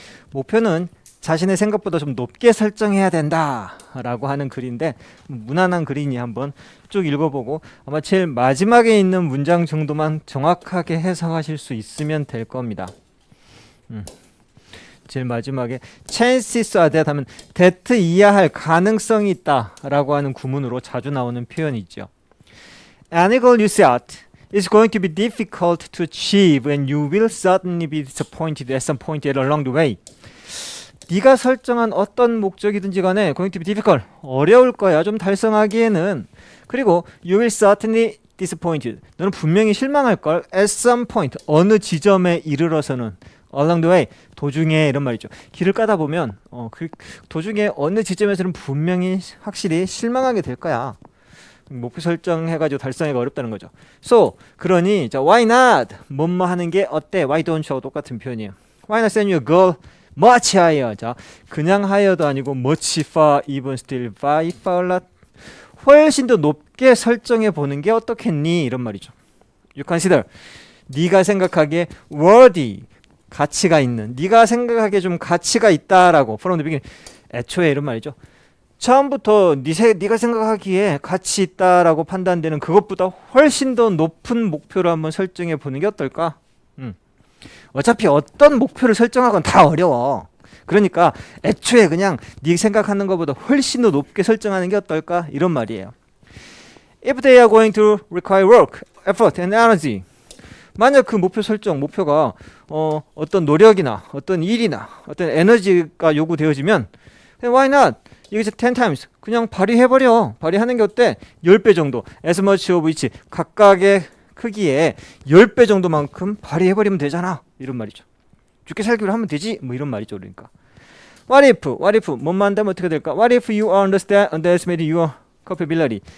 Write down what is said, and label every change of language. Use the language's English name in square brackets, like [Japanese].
[Korean] 목표는 자신의 생각보다 좀 높게 설정해야 된다 라고 하는 글인데, 무난한 글이니 한번 쭉 읽어보고 아마 제일 마지막에 있는 문장 정도만 정확하게 해석하실 수 있으면 될 겁니다. 제일 마지막에 chances are that 하면 that 이야 할 가능성이 있다 라고 하는 구문으로 자주 나오는 표현이죠. [English] Any goal you set is going to be difficult to achieve and you will certainly be disappointed at some point along the way. [Korean] 네가 설정한 어떤 목적이든지 간에 [English] going to be difficult, [Korean] 어려울 거야 좀 달성하기에는. 그리고 [English] you will certainly disappointed, [Korean] 너는 분명히 실망할 걸 [English] at some point, [Korean] 어느 지점에 이르러서는. [English] along the way, [Korean] 도중에 이런 말이죠. 길을 까다 보면 그 도중에 어느 지점에서는 분명히 확실히 실망하게 될 거야. 목표 설정해가지고 달성하기가 어렵다는 거죠. [English] So, [Korean] 그러니 자, [English] why not? [Korean] 뭐뭐 하는 게 어때? [English] Why don't you? [Korean] 똑같은 표현이에요. [English] Why not set your goal much higher? [Korean] 자, 그냥 [English] higher도 아니고 much far, even still, by far lot. [Korean] 훨씬 더 높게 설정해 보는 게 어떻겠니? 이런 말이죠. [English] You consider, [Korean] 네가 생각하기에 worthy, 가치가 있는, 네가 생각하기에 좀 가치가 있다라고 [English] from the beginning, [Korean] 애초에 이런 말이죠. 처음부터 네가 생각하기에 가치 있다라고 판단되는 그것보다 훨씬 더 높은 목표를 한번 설정해 보는 게 어떨까? 어차피 어떤 목표를 설정하건 다 어려워. 그러니까 애초에 그냥 네 생각하는 것보다 훨씬 더 높게 설정하는 게 어떨까? 이런 말이에요. [English] If they are going to require work, effort and energy, [Korean] 만약 그 목표 설정, 목표가 어떤 노력이나 어떤 일이나 어떤 에너지가 요구되어지면 [English] why not? [Korean] 이게 10 times 그냥 발휘해버려. 발휘하는 게 어때? 10배 정도, [English] as much of each, [Korean] 각각의 크기에 10배 정도만큼 발휘해버리면 되잖아, 이런 말이죠. 죽게 살기로 하면 되지, 뭐 이런 말이죠. 그러니까 [English] what if [Korean] 뭐만 한다면 어떻게 될까? [English] What if you underestimate your capability?